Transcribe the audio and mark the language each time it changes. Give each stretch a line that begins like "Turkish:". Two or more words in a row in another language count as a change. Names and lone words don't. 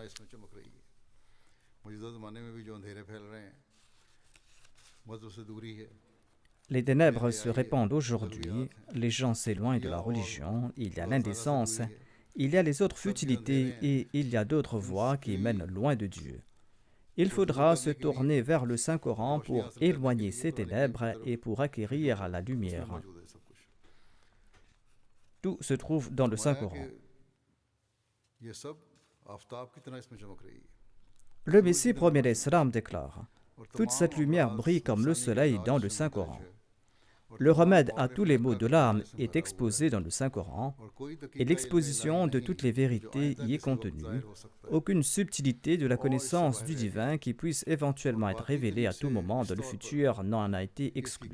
French: Les ténèbres se répandent aujourd'hui, les gens s'éloignent de la religion, il y a l'indécence, il y a les autres futilités et il y a d'autres voies qui mènent loin de Dieu. Il faudra se tourner vers le Saint-Coran pour éloigner ces ténèbres et pour acquérir la lumière. Tout se trouve dans le Saint-Coran.
Hindi: ये सब आफताब की तरह इसमें चमक रही है
French: Le Messie premier l'Islam déclare: toute cette lumière brille comme le soleil dans le Saint-Coran. Le remède à tous les maux de l'âme est exposé dans le Saint-Coran et l'exposition de toutes les vérités y est contenue. Aucune subtilité de la connaissance du divin qui puisse éventuellement être révélée à tout moment dans le futur n'en a été exclue.